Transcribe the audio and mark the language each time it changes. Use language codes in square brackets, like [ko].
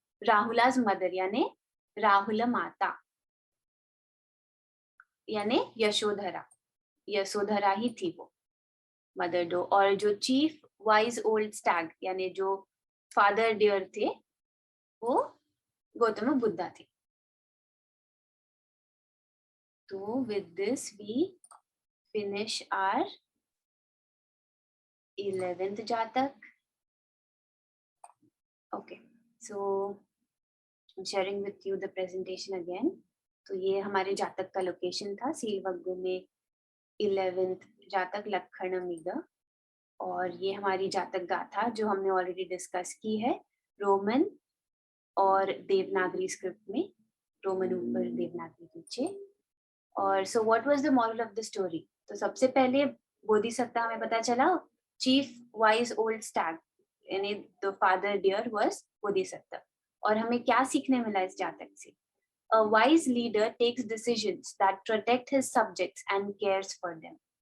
[hi] राहुलाज mother यानी राहुल माता, यानी यशोधरा ही थी वो मदर डो। और जो चीफ वाइज ओल्ड स्टैग यानी जो फादर डियर थे वो गौतम बुद्धा थे। [en] तो with this we finish our 11th [hi] जातक। [en] Okay, so I'm sharing with you the presentation again. [hi] तो ये हमारे जातक का लोकेशन था सीलवग्गु में 11th जातक लक्षण मिग, और ये हमारी जातक गाथा जो हमने ऑलरेडी डिस्कस की है रोमन और देवनागरी स्क्रिप्ट में, रोमन ऊपर देवनागरी नीचे। और [en] So what was the moral of the story? [hi] तो सबसे पहले बोधिसत्ता हमें पता चला चीफ वाइज ओल्ड स्टैग यानी [en] The father deer was Bodhisatta. [hi] और हमें क्या सीखने मिला इस जातक से? [en] A wise leader takes decisions that protect his subjects and cares for them.